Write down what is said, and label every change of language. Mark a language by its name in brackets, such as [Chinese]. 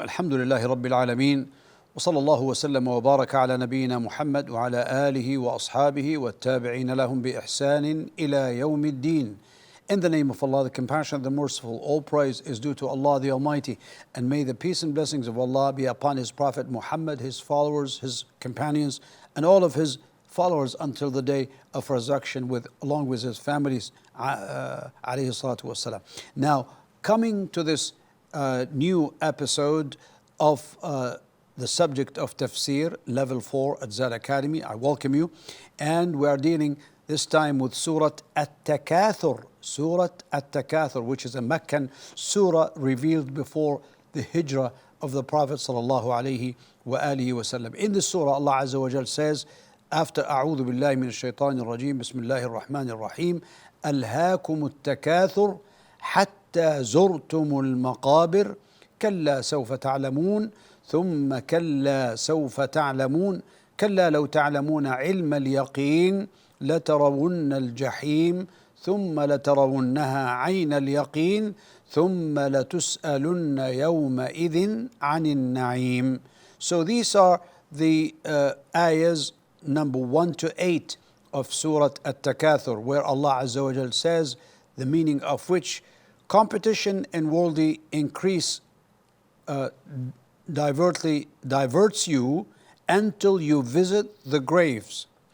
[Arabic] الحمد لله رب العالمين، وصلى الله وسلم وبارك على نبينا محمد وعلى آله وأصحابه والتابعين لهم بإحسان إلى يوم الدين. [English] In the name of Allah, the Compassionate, the Merciful, all praise is due to Allah the Almighty, and may the peace and blessings of Allah be upon His Prophet Muhammad, his followers, his companions, and all of his followers until the day of resurrection, along with his families. Alayhi salatu wassalam. Now, coming to this new episode of the subject of Tafsir, Level 4 at Zad Academy, I welcome you. And we are dealing this time with Surah At-Takathur, Surah At-Takathur, which is a Meccan surah revealed before the hijrah of the Prophet sallallahu alaihi wasallam. In this surah, Allah Azza wa Jal says, after [Arabic] أعوذ بالله من الشيطان الرجيم بسم الله الرحمن الرحيم ألهاكم التكاثر حتى زرتم المقابر كلا سوف تعلمون ثم كلا سوف تعلمون كلا لو تعلمون علم اليقين لترون الجحيم ثم لترونها عين اليقين ثم لتسألن يومئذ عن النعيم. [English] So these are the ayahs number 1 to 8 of Surah At-Takathur, where Allah Azza wa Jal says, the meaning of which: competition and worldly increase diverts you until you visit the graves.